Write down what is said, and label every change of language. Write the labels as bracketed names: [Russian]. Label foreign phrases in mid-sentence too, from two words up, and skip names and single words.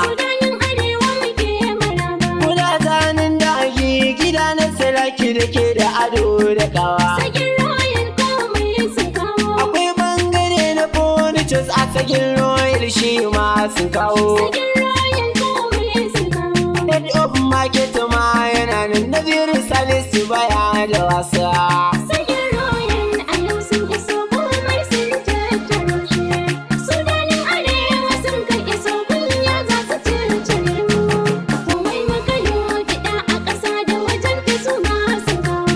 [Hausa] Sudanin Arewa muke maraba. Kuna zanen da ake gida na saraki da ke da ado da kawa. Sagin Royal komai sun kawo. Akwai bangare na furnitures a Sagin Royal shi ma sun kawo. Sagin Royal komai sun kawo. [English] Head of market [Hausa] ma yana nan Naziru Salisu baya da wasa. Sagin Royal a yau sun iso komai sun tattaro shi. Sudanin Arewa sun ka iso kunya za su circire mu. Komai muka yo gida a ƙasa da wajen ta su ma sun kawo.